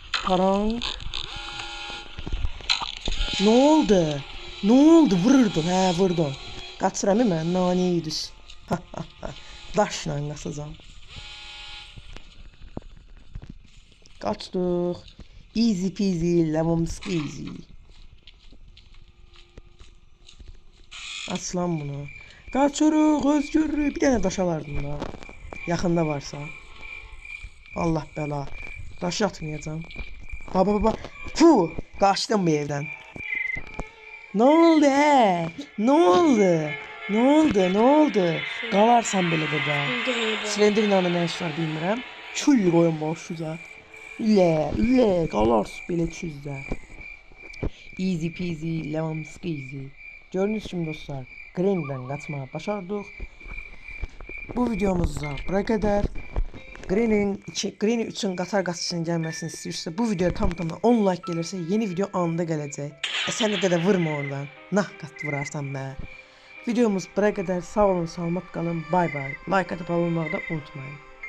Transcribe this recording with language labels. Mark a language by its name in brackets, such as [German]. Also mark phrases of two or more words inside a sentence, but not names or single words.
[Turkish] Taran. Ne oldu? Ne oldu? [Azerbaijani] Vururdun. Hə, vurdun. Qaçıram mən. Nane yedis. Daşla qaçacağam. Qaçdıq. [English] Easy peasy lemon squeezy. [Turkish] Aç lan bunu. [Azerbaijani] Qaçırıq, özgürlük. Bir dənə daş alardım da. Yaxında varsa. Allah bəla. Daş atmayacağım. Baba baba. Puh. Qaçdım bu evdən. [Turkish] Ne oldu he? [Azerbaijani] Ne oldu? Ne oldu? Ne oldu? Qalarsan belə də də. Slenderman'la nə iş var bilmirəm. Kül qoyun boşuca. Üle qalarsın belə çüzdə. Easy peasy lemon squeezy. Gördünüz kimi dostlar. Green'dən qaçmağı başardıq. Bu videomuzda bura qədər. Green üçün qatar qaçışının gəlməsini istəyirsə, bu video tam 10 like gəlirsə, yeni video anında gələcək. Sən də vurma oradan. Nah qat vurarsan mənə. Videomuz bura qədər. Sağ olun, salamat qalın. Bay bay. Like atıp abone olmağı da unutmayın.